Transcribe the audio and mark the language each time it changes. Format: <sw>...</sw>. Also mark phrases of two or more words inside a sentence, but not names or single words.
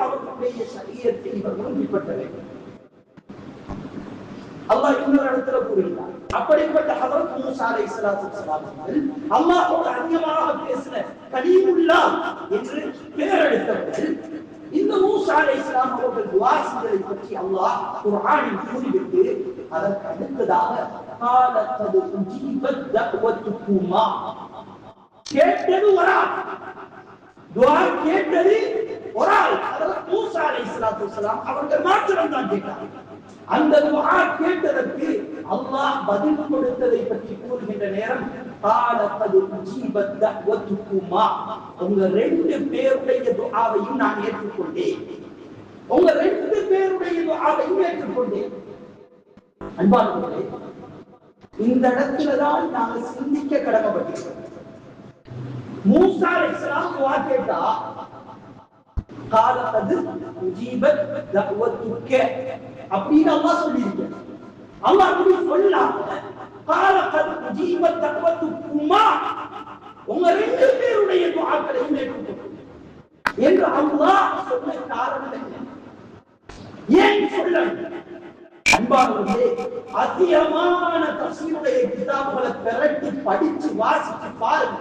<ta>அவர்களுடைய ஷரியத்தை இவர்களும் பின்பற்ற வேண்டும். அல்லாஹ் இன்னொரு இடத்துல கூறுகிறார், அப்படிப்பட்ட ஹஜ்ரத் மூஸா</ta> <ar>عليه الصلاة والسلام</ar> <ta>அல்லாஹ்வோடு அதிகமாக பேசின கலீமுல்லாஹ் என்று பெயர் எடுத்தவர்கள். இந்த மூஸா அலைஹிஸ்ஸலாம் அவர்கள் துஆ செய்ததை பற்றி அல்லாஹ் குர்ஆனில் கூறிவிட்டு, அதற்கு அடுத்ததாக</ta> <ar>قال قد أجيبت دعوتكما,</ar> <ta>கேட்டது ஒரு ஆள், துஆ கேட்டது ஒரு ஆள். ஹஜ்ரத் மூஸா</ta> <ar>عليه الصلاة والسلام</ar> <ta>அவர்கள் மாத்திரம் தான் கேட்டார்கள். அந்த துஆ கேட்டதற்கு அல்லாஹ் பதில் கொடுத்ததை பற்றி கூறுகின்ற நேரம்,</ta> <ar>قال قد أجيبت دعوتكما,</ar> <ta>உங்க ரெண்டு பேருடைய துஆவையும் நான் ஏற்றுக்கொண்டேன், உங்க ரெண்டு பேருடைய துஆவையும் ஏற்றுக்கொண்டேன். அன்பானவர்களே, இந்த இடத்துல தான் நாங்கள் சிந்திக்க கடமைப்பட்டிருக்கிறோம். மூஸா அலைஹிஸ்ஸலாம் துஆ கேட்டா,</ta> <ar>قال قد أجيبت دعوتك</ar> <ta>அப்படின்னு அல்லாஹ் சொல்லியிருக்கார். அல்லாஹ் இப்படி சொல்லாம</ta> <ar>قال قد أجيبت دعوتكما,</ar> <ta>உங்க ரெண்டு பேருடைய துஆக்களையும் ஏற்றுக்கொண்டேன் என்று அல்லாஹ் சொன்ன காரணம் என்ன? ஏன் சொல்லணும்? அன்பானவர்களே, அதிகமான தஃசீருடைய கிதாபுகளை பெரட்டி படிச்சு வாசிச்சு பாருங்க.</ta>